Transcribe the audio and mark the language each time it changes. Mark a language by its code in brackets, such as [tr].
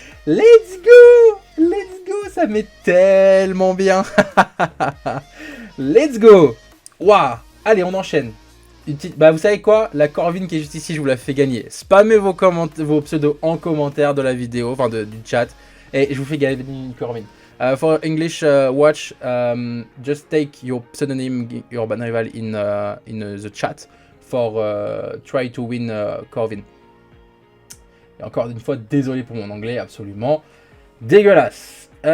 [en] Let's go! Let's go, [fr] ça met tellement bien. [en] Let's go! [fr] Waouh! Allez, on enchaîne. Une petite... Bah, vous savez quoi? La Corvine qui est juste ici, je vous la fais gagner. Spammez vos pseudos en commentaire de la vidéo, enfin du chat. Et je vous fais gagner une Corvine. [en] For English watch, just take your pseudonym Urban Rival in the chat for try to win Corvin. [fr] Et encore une fois, désolé pour mon anglais, absolument dégueulasse.